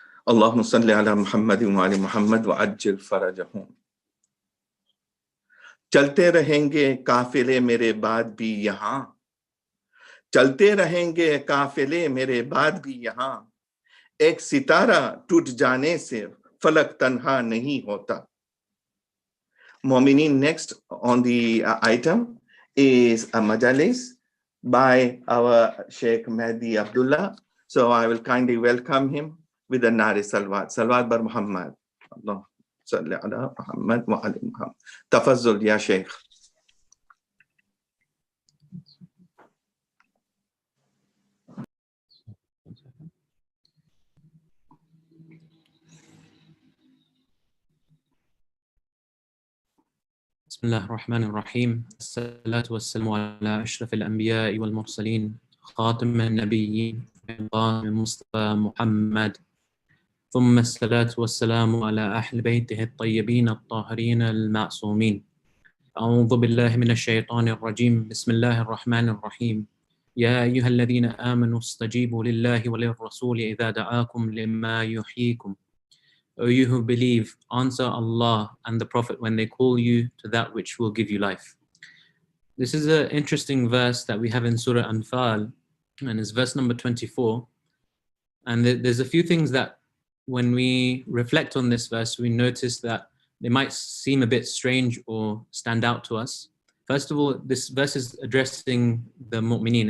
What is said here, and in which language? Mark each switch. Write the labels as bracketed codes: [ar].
[ar] اللہم صلی علی محمد وعلی محمد وعجل فرجہم۔ [ur] چلتے رہیں گے قافلے میرے بعد بھی یہاں، چلتے رہیں گے قافلے میرے بعد بھی یہاں، ایک ستارہ ٹوٹ جانے سے فلک تنہا نہیں ہوتا۔ مومنین، [en] next on the item is a Majlis by our Sheikh Mehdi Abdullah. So I will kindly welcome him with the Nari Salwat. [ar] Salwat bar Muhammad. Allah salli ala Muhammad wa ali Muhammad. Tafazzul ya Sheikh. بسم الله الرحمن الرحيم، الصلاة والسلام على أشرف الأنبياء والمرسلين خاتم النبيين المصطفى محمد، ثم الصلاة والسلام على أهل بيته الطيبين الطاهرين المعصومين۔ أعوذ بالله من الشيطان الرجيم، بسم الله الرحمن الرحيم، يا أيها الذين آمنوا استجيبوا لله وللرسول إذا دعاكم لما يحييكم۔ [en] O you who believe, answer Allah and the Prophet when they call you to that which will give you life. This is an interesting verse that we have in Surah Anfal, and it's verse number 24. And there's a few things that when we reflect on this verse, we notice that they might seem a bit strange or stand out to us. First of all, this verse is addressing the mu'mineen.